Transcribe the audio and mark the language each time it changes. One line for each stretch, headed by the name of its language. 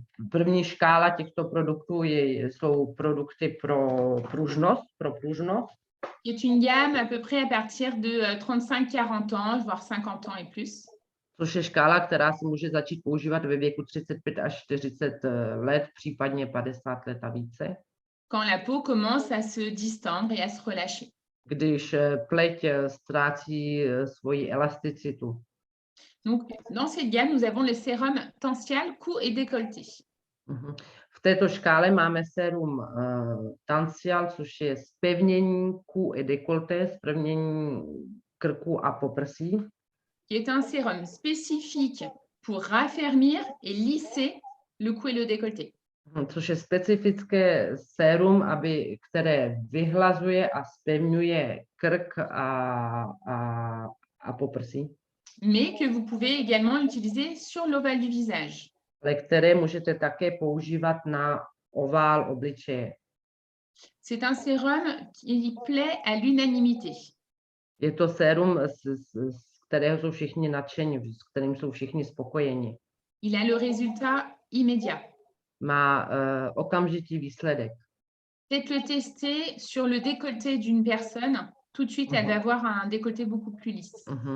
Czech: První škála těchto produktů jsou produkty pro pružnost.
French: C'est une gamme à peu près à partir de 35-40 ans, voire 50 ans et plus.
Czech: Což je škála, která se může začít používat ve věku 35 až 40 let, případně 50 let a více.
French: Quand la peau commence à se distendre et à se relâcher.
Czech: Když pleť ztrácí svoji elasticitu.
French: Donc, dans cette gamme, nous avons le sérum tensial, cou et décolleté.
Czech: V této škále máme sérum tensial, což je zpevnění
French: cou et décolleté,
Czech: zpevnění krku a poprsí.
French: Qui est un sérum spécifique pour raffermir et lisser le cou et le décolleté.
Czech: Což je specifické sérum, které vyhlazuje a zpevňuje krk a poprsí.
French: Mais que vous pouvez également utiliser sur l'ovale du visage.
Czech: Ale které můžete také používat na ovál obličeje.
French: C'est un sérum qui plaît à l'unanimité.
Czech: Je to sérum, z kterého jsou všichni nadšení, s kterým jsou všichni spokojeni.
French: Il a le résultat immédiat.
Czech: Má okamžitý výsledek.
French: Faites le tester sur le décolleté d'une personne. Tout de suite, elle va avoir un décolleté beaucoup plus lisse.